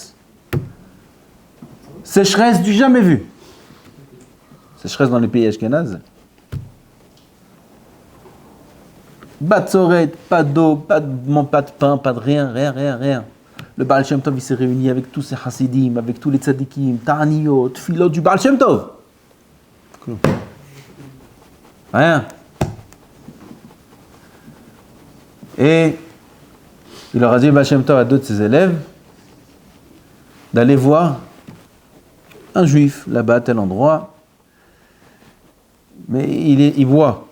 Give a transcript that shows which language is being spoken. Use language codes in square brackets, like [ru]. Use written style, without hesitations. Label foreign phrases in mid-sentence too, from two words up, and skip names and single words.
[fr] Sécheresse du jamais vu. Sécheresse dans les pays ashkénazes. Batzoret, pas d'eau, pas de pain, pas de rien. Le Baal Shem Tov, il s'est réuni avec tous ses chassidim, avec tous les tzadikim, [he] תעניות, תפילות [fr] du Baal Shem Tov. Rien. Et il leur a dit, Baal Shem Tov, à 2 de ses élèves, d'aller voir un juif, là-bas, à tel endroit, mais il boit.